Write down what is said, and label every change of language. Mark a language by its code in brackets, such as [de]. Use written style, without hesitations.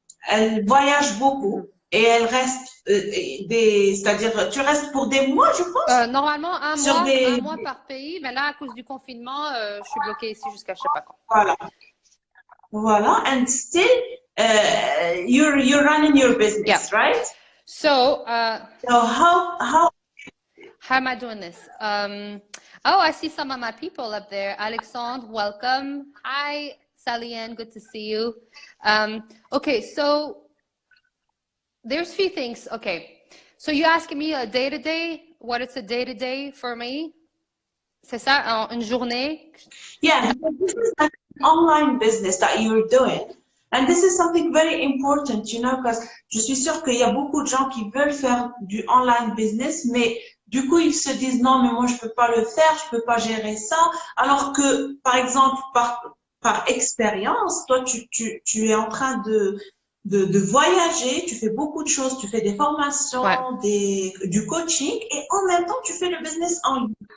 [fr] Elle voyage beaucoup et elle reste, c'est-à-dire, tu restes pour des mois, je pense? Normalement, un mois par pays, mais là, à cause du confinement, je suis bloquée ici jusqu'à je sais pas quand. Voilà. [en] And still, you're running your business, right? So how am I doing this? I see some of my people up there. Alexandre, welcome. Hi, Salienne, good to see you. Okay, so there's a few things. Okay, so you asking me a day-to-day, what it's a day-to-day for me? [fr] C'est ça, une journée? [en] Yeah, this is an online business that you're doing. And this is something very important, because [fr] je suis sûre qu'il y a beaucoup de gens qui veulent faire du online business, mais du coup, ils se disent non, mais moi, je peux pas le faire, je peux pas gérer ça. Alors que, par exemple, par expérience, toi, tu es en train de voyager, tu fais beaucoup de choses, tu fais des formations, du coaching, et en même temps, tu fais le business en ligne.